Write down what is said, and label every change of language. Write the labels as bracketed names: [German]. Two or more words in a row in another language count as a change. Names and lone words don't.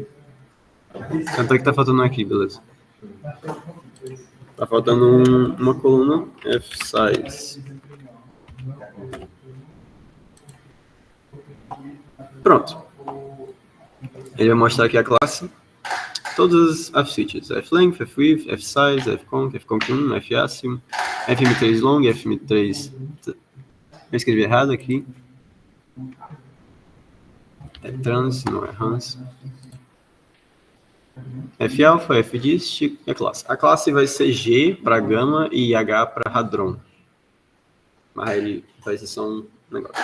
[Portuguese] Tanto é que tá faltando aqui, beleza. Tá faltando uma coluna F-size. Pronto. Ele vai mostrar aqui a classe, todas as features, F-length, F-width, F-size, F-conc, F-conc1, F-asym, FM3 long, FM3... Eu escrevi errado aqui. É trans, não é hans. F-alpha, F-dist e a classe. A classe vai ser G para gama e H para hadron. Mas ele vai ser só um negócio.